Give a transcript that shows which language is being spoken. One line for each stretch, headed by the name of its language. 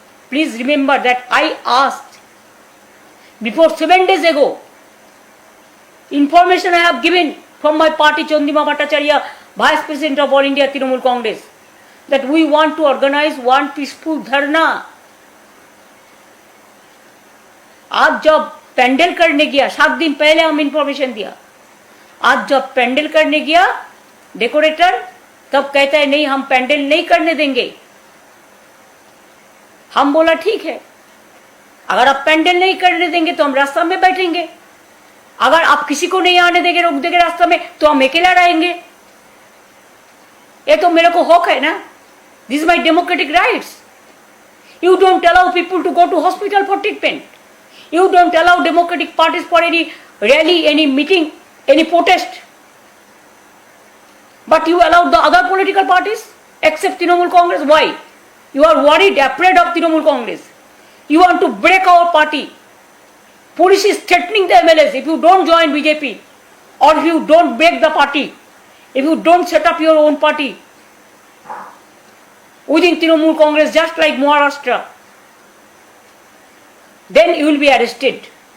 English: Please remember that I asked before 7 days ago, information I have given from my party, Chandima Bhattacharya, Vice President of All India Trinamool Congress, that we want to organize one peaceful dharna.
Hindi: आज जब पेंडल करने गया, 7 दिन पहले हम information दिया, आज जब पेंडल करने गया डेकोरेटर, तब कहता है नहीं हम पेंडल नहीं करने देंगे. हम बोला ठीक है, अगर आप पेंडल नहीं करने देंगे तो हम रास्ता में बैठेंगे, अगर आप किसी को नहीं आने देंगे, रोक देंगे रास्ता में, तो हम अकेला रहेंगे. ये तो मेरे को हक है ना.
English: This is my democratic rights. You don't allow people to go to hospital for treatment. You don't allow democratic parties for any rally, any meeting, any protest. But you allowed the other political parties except Trinamool Congress. Why? You are worried, afraid of Trinamool Congress. You want to break our party. Police is threatening the MLAs. If you don't join BJP, or if you don't break the party, if you don't set up your own party within Trinamool Congress, just like Maharashtra, then you will be arrested.